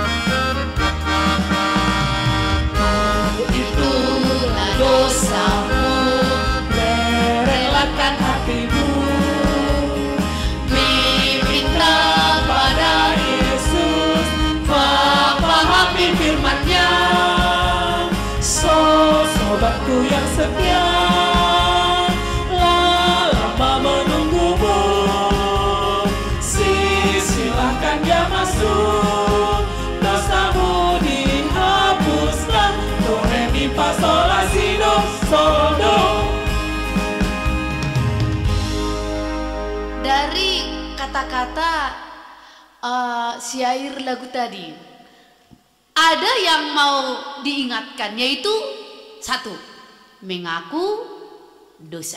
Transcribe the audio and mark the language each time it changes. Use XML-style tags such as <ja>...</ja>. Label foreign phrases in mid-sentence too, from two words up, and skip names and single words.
<id>Itulah dosamu, relakan hatimu, minta pada Yesus, pahami firman-Nya. Sobatku yang setia, lama menunggumu, silahkan dia masuk, dosamu dihapuslah. Do, re, mi, fa, sol, la, si, do, sol, do. Dari kata-kata syair lagu tadi, ada yang mau diingatkan, yaitu satu, mengaku dosa.</id>